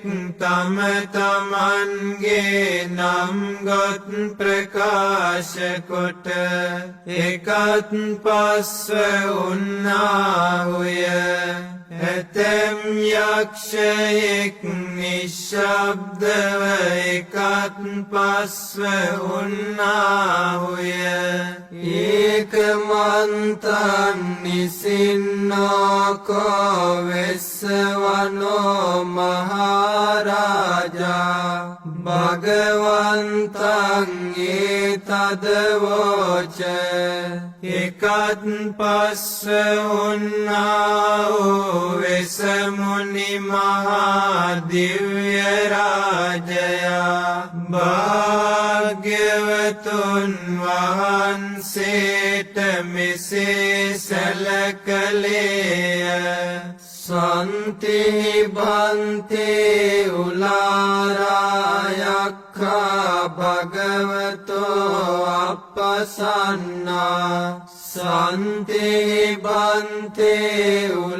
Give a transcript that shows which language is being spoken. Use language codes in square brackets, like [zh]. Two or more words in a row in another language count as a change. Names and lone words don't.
[si] තම තමන්ගේ නම් ගොත් ප්‍රකාශ කොට එකත් පස්ව උන්නාහුය ඇතැම් යක්ෂයෙක් නිශ්ශබ්දව එකත් පස්ව උන්නාහුය ඒකමන්තං [pi] නිසින්නෝකෝ වෙස්සවනෝ මහරාජා භගවන්තං [si] ඒතදවෝච එකත් පස්ව උන්නාහු වෙසමුනි මහා දිව්‍ය රාජයා භාග්‍යවතුන් වහන්සේට මෙසේ සැලකලේය [pi] සන්ති බන්තේ උලාරායක්ඛා භගවතෝ අප්පසන්නා සන්ති බන්තේ